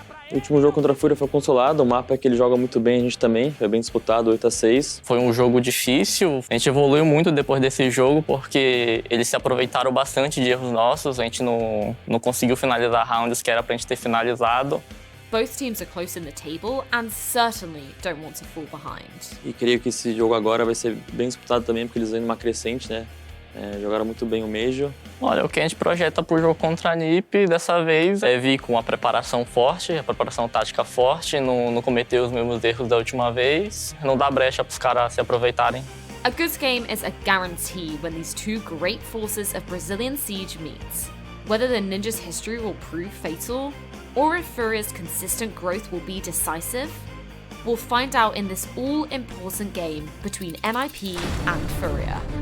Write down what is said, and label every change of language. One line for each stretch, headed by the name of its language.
Portuguese: O último jogo contra a FURIA foi consolado, o mapa é que ele joga muito bem, a gente também, foi bem disputado, 8-6. Foi um jogo difícil, a gente evoluiu muito depois desse jogo, porque eles se aproveitaram bastante de erros nossos, a gente não conseguiu finalizar rounds que era pra gente ter finalizado.
English: Both teams are close in the table and certainly don't want to fall behind.
Portuguese: E creio que esse jogo agora vai ser bem disputado também, porque eles vêm numa crescente, né? Jogaram muito bem o Major. Olha, o que a gente projeta pro jogo contra a NIP dessa vez é vir com uma preparação forte, a preparação tática forte, não cometer os mesmos erros da última vez, não dar brecha pros caras se aproveitarem.
English: A good game is a guarantee when these two great forces of Brazilian Siege meet. Whether the Ninjas' history will prove fatal, or if FURIA's consistent growth will be decisive, we'll find out in this all-important game between NIP and FURIA.